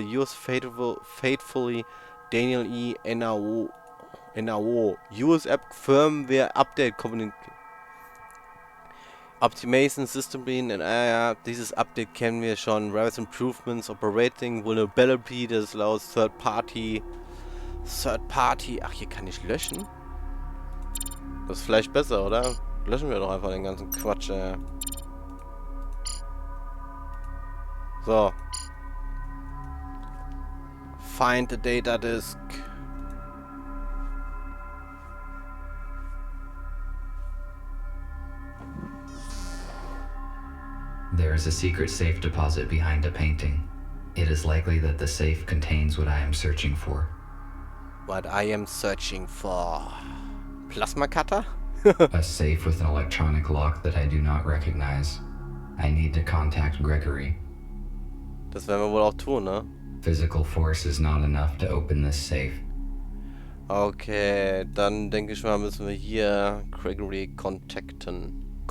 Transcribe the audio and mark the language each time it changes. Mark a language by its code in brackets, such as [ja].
[en] Yours faithfully, Daniel E. NAO. US App Firmware Update Optimization System and [de] dieses Update kennen wir schon. [en] Various improvements, operating vulnerability, das allows third party. [de] Ach, hier kann ich löschen? Das ist vielleicht besser, oder? Löschen wir doch einfach den ganzen Quatsch, ey. So. [en] Find the data disk. There is a secret safe deposit behind a painting. It is likely that the safe contains what I am searching for. What I am searching for. Plasma cutter? A safe with an electronic lock that I do not recognize. I need to contact Gregory. [de] Das werden wir wohl auch tun, ne? [en] Physical force is not enough to open this safe. [de] Okay, dann denke ich mal, müssen wir hier Gregory kontaktieren.